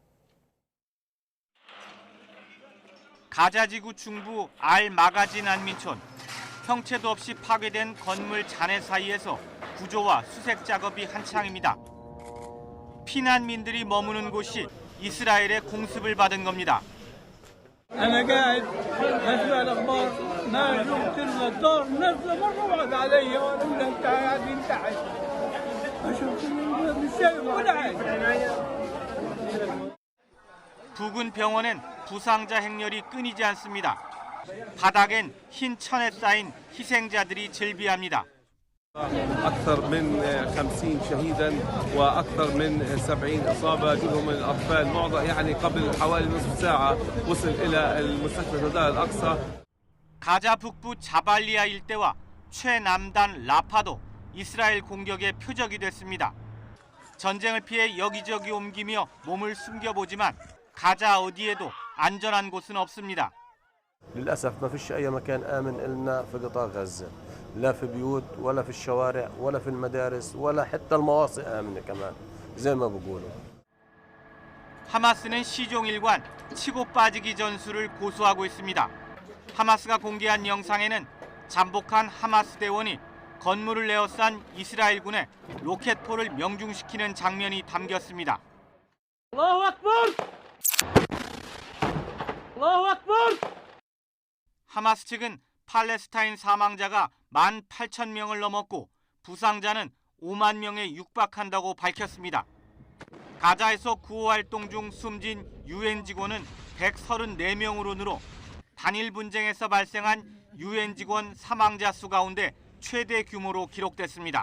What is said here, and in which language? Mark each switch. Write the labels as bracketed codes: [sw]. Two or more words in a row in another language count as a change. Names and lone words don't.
[ko] 가자지구 중부 알-마가지 난민촌. 형체도 없이 파괴된 건물 잔해 사이에서 구조와 수색 작업이 한창입니다. 피난민들이 머무는 곳이 이스라엘의 공습을 받은 겁니다. [ar] أنا قاعد أسمع الأخبار ناس يقتلوا الدار ناس مرة واحدة علي وأنا أنت قاعدين تحت أشوف الشيء ولا [ko] 부근 병원엔 부상자 행렬이 끊이지 않습니다. 바닥엔 흰 천에 쌓인 희생자들이 즐비합니다. [ar] أكثر من 50 شهيدا وأكثر من 70 إصابة منهم الأطفال معظم يعني قبل حوالي نصف ساعة وصل إلى المستشفى الهدى الأقصى. [ko] 가자 북부 자발리아 일대와 최남단 라파도 이스라엘 공격의 표적이 됐습니다. 전쟁을 피해 여기저기 옮기며 몸을 숨겨보지만 가자 어디에도 안전한 곳은 없습니다. [ar] للأسف ما فيش أي مكان آمن إلنا في قطاع غزة لا في بيوت ولا في الشوارع ولا في المدارس ولا حتى المواصي آمنة كمان زي ما بقولوا. [ko] 하마스는 시종일관 치고 빠지기 전술을 고수하고 있습니다. 하마스가 공개한 영상에는 잠복한 하마스 대원이 건물을 에워싼 이스라엘군의 로켓포를 명중시키는 장면이 담겼습니다. [ar] الله أكبر الله أكبر [ko] 하마스 측은 팔레스타인 사망자가 18,000명을 넘었고 부상자는 5만 명에 육박한다고 밝혔습니다. 가자에서 구호 활동 중 숨진 UN 직원은 134명으로 늘어 단일 분쟁에서 발생한 UN 직원 사망자 수 가운데 최대 규모로 기록됐습니다.